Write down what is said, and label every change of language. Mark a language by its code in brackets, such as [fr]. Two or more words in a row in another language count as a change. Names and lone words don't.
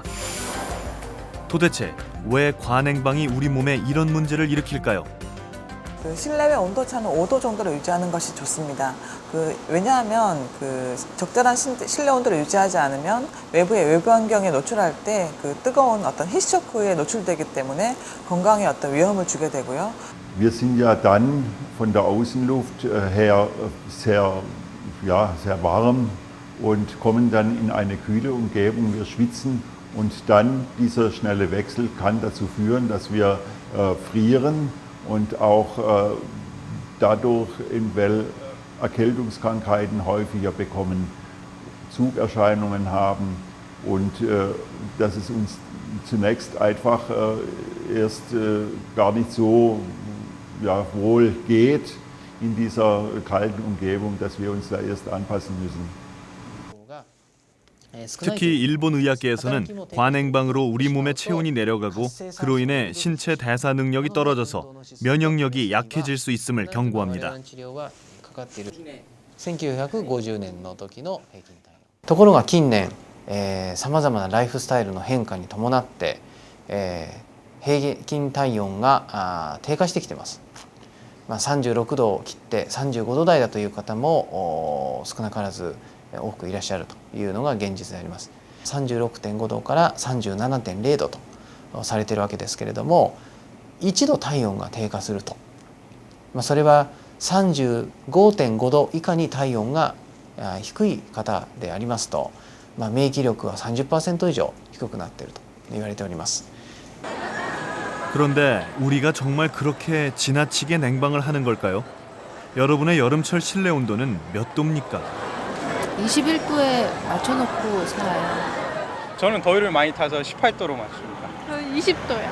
[ko] 도대체 왜 과냉방이 우리 몸에 이런 문제를 일으킬까요? 그 실내외 온도차는 5도 정도로 유지하는 것이 좋습니다. 왜냐하면 적절한 실내 온도를 유지하지 않으면 외부 환경에 노출할 때 뜨거운 어떤 히트쇼크에 노출되기 때문에 건강에 어떤 위험을 주게 되고요. [de] Wir sind ja dann von der Außenluft her sehr warm und kommen dann in eine kühle Umgebung. Wir schwitzen und dann dieser schnelle Wechsel kann dazu führen, dass wir frieren und auch dadurch Erkältungskrankheiten häufiger bekommen, Zugerscheinungen haben und dass es uns zunächst einfach erst gar nicht so wohl geht in dieser kalten Umgebung, dass wir uns da erst anpassen müssen. [ko] 특히 일본 의학계에서는 과냉방으로 우리 몸의 체온이 내려가고 그로 인해 신체 대사 능력이 떨어져서 면역력이 약해질 수 있음을 경고합니다. [ja] 1950 年の時の平均体温。ところが近年、さまざまなライフスタイルの変化に伴って、平均体温が低下してきています。36度を切って35度台だという方も少なからず多くいらっしゃるというのが現実であります。36.5度から 37.0 度とされているわけですけれども、1度体温が低下すると、それは 35.5 度以下に体温が低い方でありますと、免疫力は 30% 以上低くなっていると言われております。 [ko] 그런데 우리가 정말 그렇게 지나치게 냉방을 하는 걸까요? 여러분의 여름철 실내 온도는 몇 도입니까? 21도에 맞춰놓고 살아요. 저는 더위를 많이 타서 18도로 맞춥니다. 저는 20도요.